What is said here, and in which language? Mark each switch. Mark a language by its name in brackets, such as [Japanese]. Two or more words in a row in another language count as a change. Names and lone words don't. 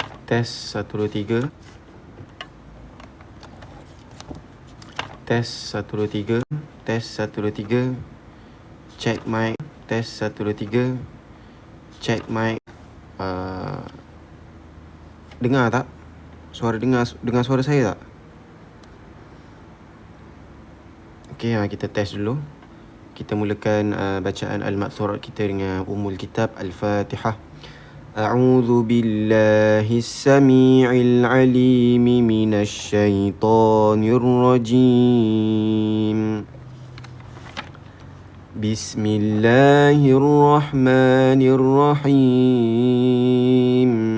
[Malay] Tes 1 2 3. Tes 1 2 3. [English] Tes 1 2 3. Check mic. [Malay] Tes 1 2 3. [English] Check mic. [Malay] Dengar tak? Dengar suara saya tak? Okey, kita test dulu. Kita mulakan bacaan al-ma'thurat kita dengan Ummul Kitab Al-Fatihah. [Arabic] أعوذ بالله السميع العليم من الشيطان الرجيم. Bismillahirrahmanirrahim.